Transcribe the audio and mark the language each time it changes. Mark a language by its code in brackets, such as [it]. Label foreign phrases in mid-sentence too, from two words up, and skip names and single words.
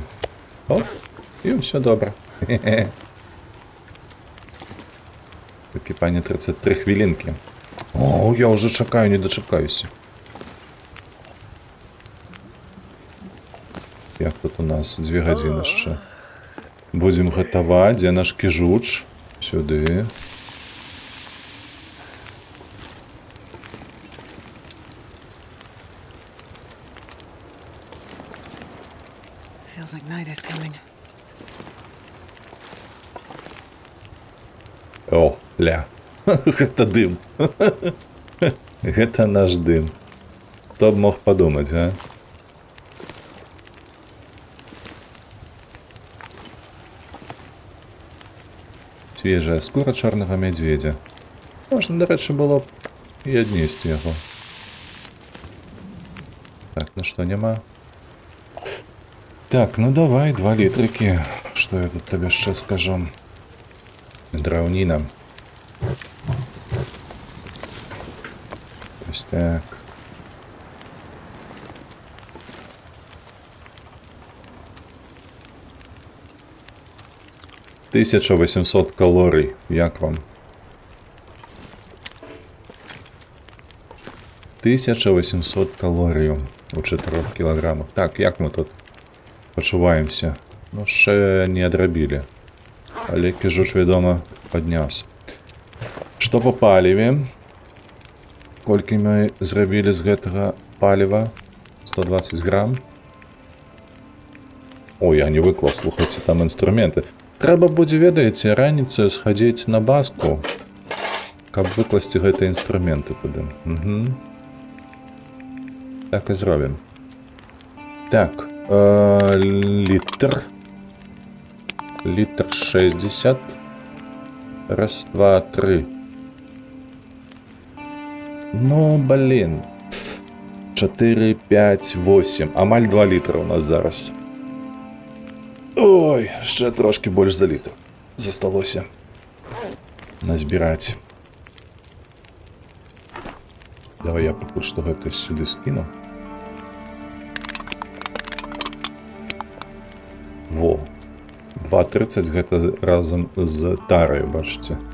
[be] Оп, і ўсё добра. Выкіпанне 33 хвілінкі. О, я ўжо чакаю, не дачакаюся. Як тут у нас 2 гадзіны яшчэ. Будзем гатаваць, дзе наш кіжуч? Сюды. [en] Feels like night is coming. [be] О, ля. Гэта дым. Гэта наш дым. Хто б мог падумаць, а? Свежая скура чорнага мядзведзя. Можна, дарэчы, было б і аднесці яго. Так, ну што, няма? Так, ну давай, 2 літрыкі. Што я тут табе яшчэ скажу? Драўніна. [uk] Ось так. — 1800 калорій. Як вам? 1800 калорій у 4 кілограмах. Так, як ми тут почуваємося? [be] Ну, ще не адрабілі. Але кіжуч, вядома, падняўся. Што па паліве? Колькі мы зрабілі з гэтага паліва? 120 грам. Ой, я не выклаў, слухайце, там інструменты. Трэба будзе, ведаеце, раніцаю схадзіць на баску, каб выкласці гэтыя інструменты туды. Угу. Так і зробім. Так, літр. Літр 60. Раз, два, три. [ru] Ну, блин. [be] 4, 5, 8. Амаль 2 літра у нас зараз. Ой, ще трошки больш за літр засталося назбіраць. Давай я пакуль што гэта сюды скіну. Во. 2,30 гэта разам з тарай, бачыце.